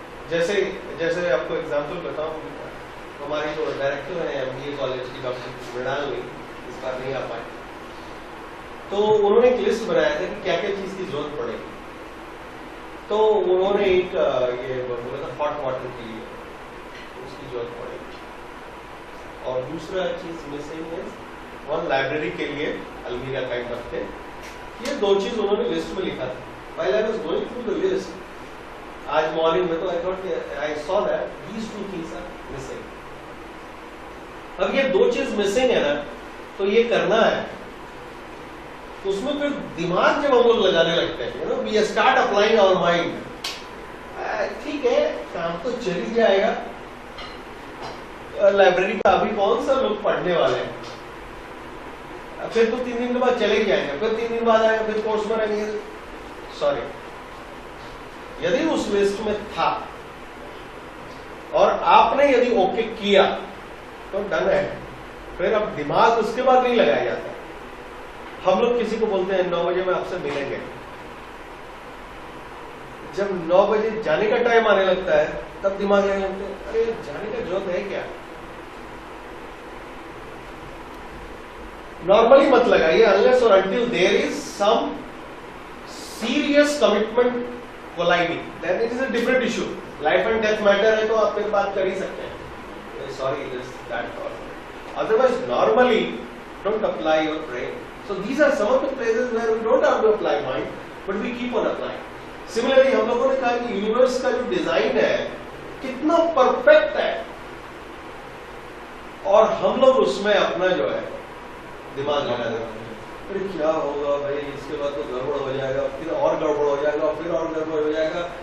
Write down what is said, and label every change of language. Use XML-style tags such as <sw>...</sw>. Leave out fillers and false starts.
<hi>जैसे आपको एग्जांपल बताऊं, हमारे जो डायरेक्टर हैं MBA कॉलेज की डॉक्टर मृणालिनी इस बार नहीं आ पाए, तो उन्होंने एक लिस्ट बनाया था कि क्या क्या चीज की जरूरत पड़ेगी। तो उन्होंने एक ये बोला था हॉट वाटर के लिए उसकी जरूरत पड़ेगी, और दूसरा चीज मिसिंग है वन लाइब्रेरी के लिए अलमीरा काइंड ऑफ थिंग। ये दो चीज उन्होंने लिस्ट में लिखा था।</hi> <en>While I was going through the list,</en> <hi>आज मॉर्निंग में तो</hi> <en>I saw that these two things are missing.</en> <hi>अब ये दो चीज मिसिंग है ना, तो ये करना है, उसमें फिर दिमाग जब हम लोग लगाने लगते हैं,</hi> <en>we start applying our mind.</en> <hi>ठीक है, काम तो चल ही जाएगा। लाइब्रेरी का अभी कौन सा लोग पढ़ने वाले हैं, फिर तो 3 दिन के बाद चले ही जाएंगे, फिर 3 दिन बाद आएंगे, फिर कोर्स में रहेंगे। सॉरी, यदि उस लिस्ट में था और आपने यदि ओके किया तो डन है। फिर अब दिमाग उसके बाद नहीं लगाया जाता। हम लोग किसी को बोलते हैं 9 बजे में आपसे मिलेंगे, जब 9 बजे जाने का टाइम आने लगता है तब दिमाग लगने लगता है, अरे जाने का जरूरत है क्या। नॉर्मली मत लगाइए अनलेस और</hi> <en>until there is some serious commitment colliding, then it is a different issue. Life and death matter</en> <hi>है तो आप फिर बात कर ही सकते हैं,</hi> <en>sorry this that or otherwise normally don't apply your brain. So these are some of the places where we don't have to apply mind but we keep on applying.</en> <hi>Similarly हम लोगों ने कहा कि यूनिवर्स का जो design है कितना perfect है, और हम लोग उसमें अपना जो है दिमाग लगा देते हैं। फिर क्या होगा भाई, इसके बाद तो गड़बड़ हो जाएगा, फिर और गड़बड़ हो जाएगा, फिर और गड़बड़ हो जाएगा।</hi>